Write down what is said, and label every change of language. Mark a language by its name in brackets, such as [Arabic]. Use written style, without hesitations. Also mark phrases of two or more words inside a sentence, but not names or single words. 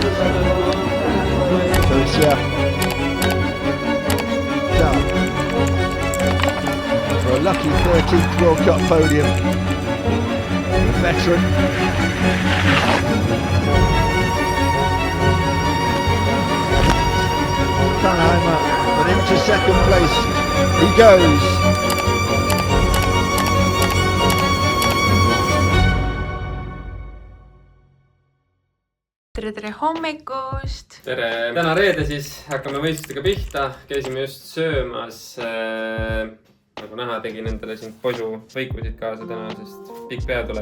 [English] So it's done for a lucky 13th World Cup podium. The veteran. Tannheimer, but into 2nd place he goes. [Estonian] Tere hommikust! Tere! Täna reede siis hakkame võistlustega pihta. Käisime just söömas. Nagu näha, tegin endale siin posu võikusid kaasa täna, sest pikk päev tuleb.